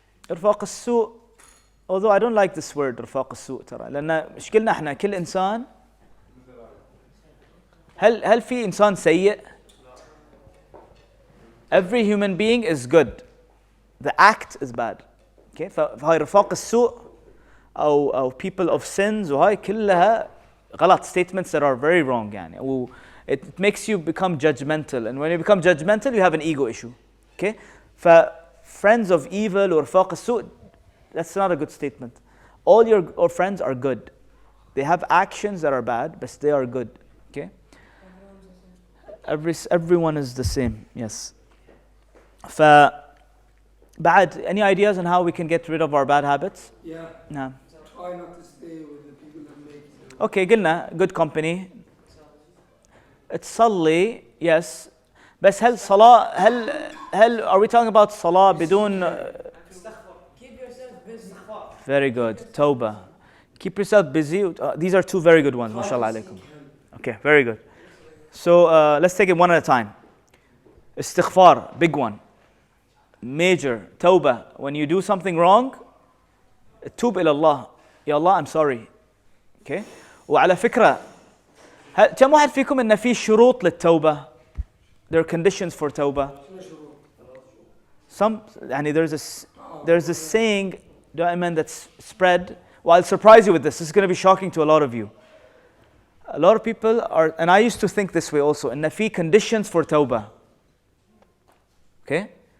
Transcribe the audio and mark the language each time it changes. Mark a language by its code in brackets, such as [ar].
[ar] رفاق السوء, [en] although I don't like this word [ar] رفاق السوء ترى, لأن مشكلنا احنا كل إنسان, هل في إنسان سيء؟ [en] Every human being is good. The act is bad. Okay? [ar] فهاي رفاق السوء أو [en] people of sins [ar] وهاي كلها غلط, [en] statements that are very wrong يعني. It makes you become judgmental, and when you become judgmental, you have an ego issue. Okay? Friends of evil or رفاق السوء, that's not a good statement. All your friends are good. They have actions that are bad, but they are good. Okay? Everyone is the same. Yes. [ar] بعد, [en] any ideas on how we can get rid of our bad habits? Yeah. [ar] نعم. [en] Try not to stay with the people that make it. Okay, [ar] قلنا [en] good company. [ar] تصلي, [en] yes. [ar] بس هل صلاة, هل [en] are we talking about [ar] صلاة بدون [en] Keep yourself busy. very good. [ar] توبة. [en] Keep yourself busy. These are two very good ones. MashaAllah alaikum. Okay, very good. So let's take it one at a time. Istighfar, big one. Major. Tawbah. When you do something wrong, [ar] توب إلى الله. يا الله, [en] I'm sorry. Okay. [ar] وعلى فكرة, كم واحد فيكم إن في شروط للتوبة? [en] There are conditions for tawbah. Some, يعني there's a saying دائما that's spread. Well, I'll surprise you with this. This is going to be shocking to a lot of you. A lot of people are, and I used to think this way also, [ar] إن في [en] conditions for tawbah. Okay?